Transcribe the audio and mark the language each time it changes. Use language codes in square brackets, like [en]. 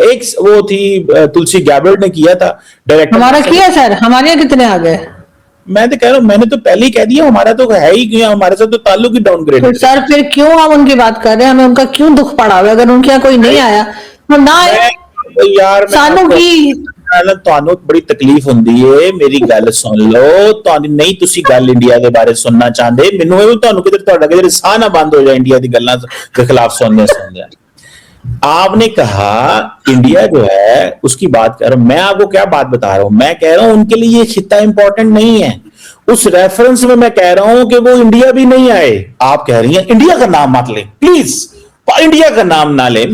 [hi] एक वो थी तुलसी गैबर्ड ने किया था डायरेक्टर। हमारा किया सर, हमारे यहाँ कितने आ गए? मैं तो कह रहा हूं, मैंने तो पहले ही कह दिया हमारा तो है ही क्यों, हमारे साथ तो ताल्लुक ही डाउनग्रेड है। तो सर फिर क्यों हम उनकी बात कर रहे हैं? हमें उनका क्यों दुख पड़ा हुआ है? अगर उनके यहाँ कोई नहीं आया तो ना आए। यार [pa] सानू की ਤੁਹਾਨੂੰ ਬੜੀ ਤਕਲੀਫ ਹੁੰਦੀ ਏ, ਮੇਰੀ ਗੱਲ ਸੁਣ ਲਓ। ਤੁਹਾਨੂੰ ਨਹੀਂ, ਤੁਸੀਂ ਗੱਲ ਇੰਡੀਆ ਦੇ ਬਾਰੇ ਸੁਣਨਾ ਚਾਹੁੰਦੇ, ਮੈਨੂੰ ਇਹ ਤੁਹਾਨੂੰ ਕਿਧਰ ਤੁਹਾਡਾ ਕਿਧਰ ਸਾਹ ਨਾ ਬੰਦ ਹੋ ਜਾਏ ਇੰਡੀਆ ਦੀ ਗੱਲਾਂ ਦੇ ਖਿਲਾਫ ਸੁਣਦੇ ਸੁਣਦੇ। [hi] आपने कहा इंडिया जो है उसकी बात कर रहा हूं मैं, आपको क्या बात बता रहा हूं, मैं कह रहा हूं उनके लिए ये खित्ता इंपॉर्टेंट नहीं है। उस रेफरेंस में मैं कह रहा हूं कि वो इंडिया भी नहीं आए। आप कह रही हैं इंडिया का नाम मत ले प्लीज, इंडिया का नाम ना ले।